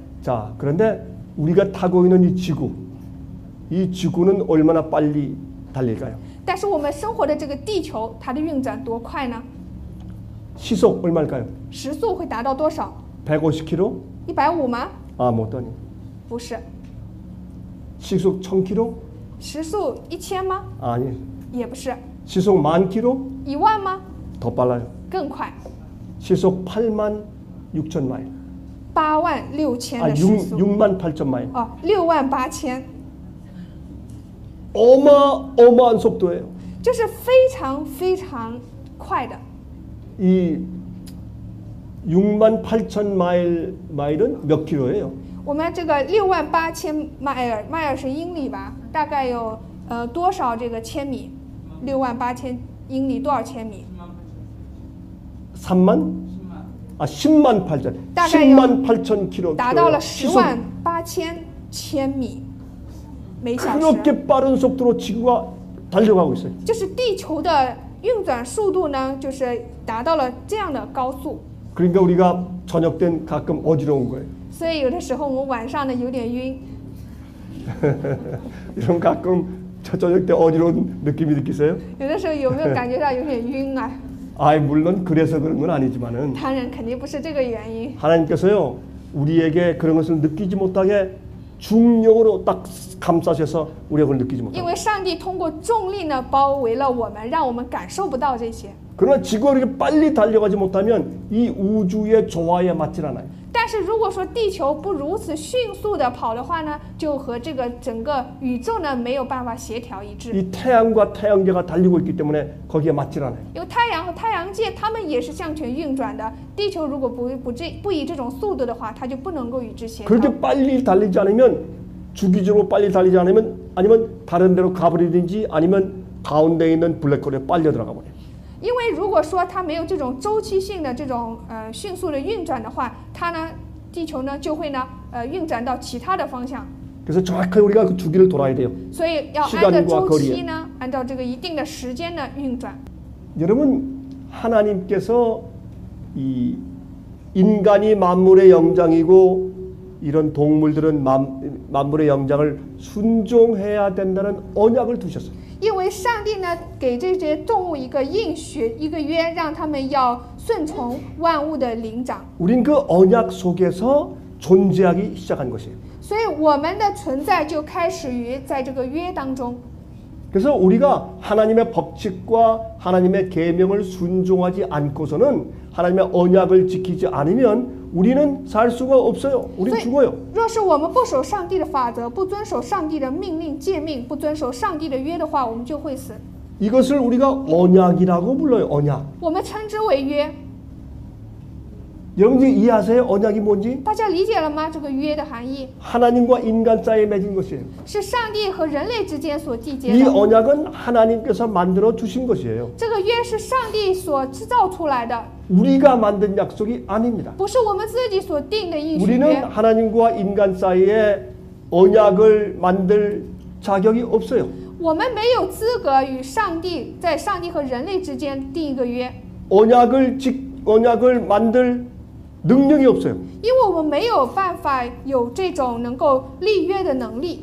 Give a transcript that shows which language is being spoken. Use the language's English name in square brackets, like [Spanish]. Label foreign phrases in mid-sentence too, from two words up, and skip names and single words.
[Korean] 자, 그런데 우리가 타고 있는 이 지구는 얼마나 빨리 달릴까요? [Chinese] 但是我们生活的这个地球，它的运转多快呢？ [Korean] 시속 얼마일까요? [Chinese] 时速会达到多少？ [Korean] 150km? [Chinese] 150吗？ [Korean] 아, 못하니. [Chinese] 不是。 [Korean] 시속 1000km? [Chinese] 时速1000吗？ [Korean] 아니. [Chinese] 也不是。 [Korean] 시속 10,000km [Chinese] 1万吗？ [Korean] 더 빨라요. [Chinese] 更快， [Korean] 시속 86,000마일. [Chinese] 86000 아, 的时速。 [Korean] 68,000마일. [Chinese] 哦，68000， [Korean] 어마어마한 속도예요. [Chinese] 就是非常非常快的。 [Korean] 이 68,000마일은 몇 킬로예요? [Chinese] 我们这个68000迈尔是英里吧？大概有多少这个千米？68000英里多少千米？ [Korean] 3만? 아, 10만 8천. [Chinese] 大概有 [Korean] 10만 8천 킬로. [Chinese] 达到了108000千米每小时。 [Korean] 그렇게 빠른 속도로 지구가 달려가고 있어요. [Chinese] 就是地球的运转速度呢，就是达到了这样的高速。 [Korean] 그러니까 우리가 저녁 땐 가끔 어지러운 거예요. [Chinese] 所以有的时候我们晚上呢有点晕， [Korean] 이런 가끔 저녁 때 어지러운 느낌이 느끼세요? [Chinese] 有的时候有没有感觉到有点晕啊？ [Korean] 아, 물론 그래서 그런 건 아니지만은 [Chinese] 当然肯定不是这个原因。 [Korean] 하나님께서요 우리에게 그런 것을 느끼지 못하게 중력으로 딱 감싸셔서 우리가 그걸 느끼지 [Chinese] 因 [Korean] 못하고. [Chinese] 为上帝通过重力呢包围了我们，让我们感受不到这些。 [Korean] 그러나 지구가 이렇게 빨리 달려가지 못하면 이 우주의 조화에 맞질 않아요. [Chinese] 但是如果说地球不如此迅速的跑的话呢，就和这个整个宇宙呢没有办法协调一致。 [Korean] 이 태양과 태양계가 달리고 있기 때문에 거기에 맞질 않아요. [Chinese] 因为太阳和太阳界它们也是向前运转的，地球如果不以这种速度的话，它就不能够与之协调。 [Korean] 그렇게 빨리 달리지 않으면 주기적으로 빨리 달리지 않으면 아니면 다른 데로 가버리든지 아니면 가운데 있는 블랙홀에 빨려 들어가 버려요. [Chinese] 因为如果说它没有这种周期性的这种迅速的运转的话，它呢，地球呢就会呢运转到其他的方向。 [Korean] 그래서 정확하게 우리가 그 주기를 돌아야 돼요. [Chinese] 所以要按照周期呢，按照这个一定的时间呢运转。 [Korean] 여러분 하나님께서 이 인간이 만물의 영장이고 이런 동물들은 만물의 영장을 순종해야 된다는 언약을 두셨어요. [Chinese] 因为上帝呢给这些动物一个应许，一个约，让他们要顺从万物的灵长。 [Korean] 우린 그 언약 속에서 존재하기 시작한 것이에요. [Chinese] 所以我们的存在就开始于在这个约当中。 [Korean] 그래서 우리가 하나님의 법칙과 하나님의 계명을 순종하지 않고서는 하나님의 언약을 지키지 않으면 우리는 살 수가 없어요. 우린 죽어요. [Chinese] 若是我们不守上帝的法则，不遵守上帝的命令诫命，不遵守上帝的约的话，我们就会死。 [Korean] 이것을 우리가 언약이라고 불러요. 언약. [Chinese] 我们称之为约。 [Korean] 여러분들 이해하세요? 언약이 뭔지? [Chinese] 大家理解了吗？这个约的含义 [Korean] 하나님과 인간 사이에 맺은 것이에요. [Chinese] 是上帝和人类之间所缔结 [Korean] 이 [Chinese] 的。 [Korean] 언약은 하나님께서 만들어 주신 것이에요. [Chinese] 这个约是上帝所制造出来的， [Korean] 우리가 만든 약속이 아닙니다. [Chinese] 不是我们自己所定的应许 [Korean] 우리는 [Chinese] 约。 [Korean] 하나님과 인간 사이에 언약을 만들 자격이 없어요. [Chinese] 我们没有资格与上帝在上帝和人类之间定一个约， [Korean] 언약을 만들 능력이 없어요. [Chinese] 因为我们没有办法有这种能够立约的能力。